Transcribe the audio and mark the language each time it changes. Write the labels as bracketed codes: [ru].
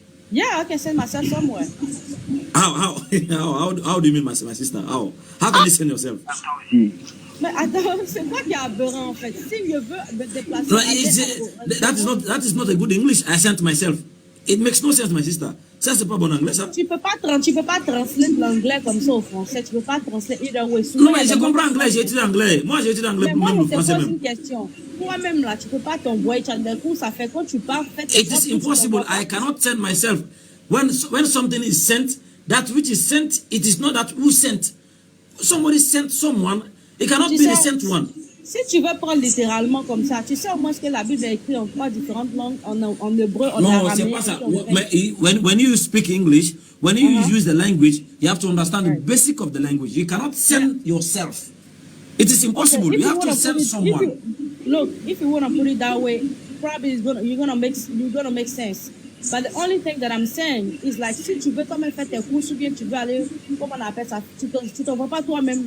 [en] Yeah, I can send myself somewhere. How do you mean my sister? How can you send yourself? [fr] Mais attends, c'est quoi qui est aberrant en fait? Si je veux me déplacer... [en] That is not a good English. I sent myself. It makes no sense, my sister. [fr] Ça, c'est pas bon anglais, ça. Tu peux pas translate l'anglais comme ça au français. Tu peux pas translate [en] either way. [fr] Non, mais je comprends anglais. J'ai étudié anglais. Moi, j'ai étudié anglais pour même le français même. Je te pose une question. Toi-même, là, tu peux pas t'envoyer. D'un coup, ça fait quand tu pars, [en] it is impossible. I cannot send myself. When something is sent, that which is sent, it is not that who sent. Somebody sent someone. It cannot be the sent one. [fr] Si tu veux prendre littéralement comme ça, tu sais au moins ce que la Bible est écrite en 3 différentes langues, en hébreu, en araméen. Non, c'est pas ça. [en] When you speak English, when you use the language, you have to understand the basic of the language. You cannot send yourself. It is impossible. You have to send someone. Look, if you want to put it that way, probably you're gonna make sense. But the only thing that I'm saying is like, [fr] si tu veux toi-même faire tes courses ou bien tu veux aller, comment on appelle ça, tu t'envoies pas toi-même.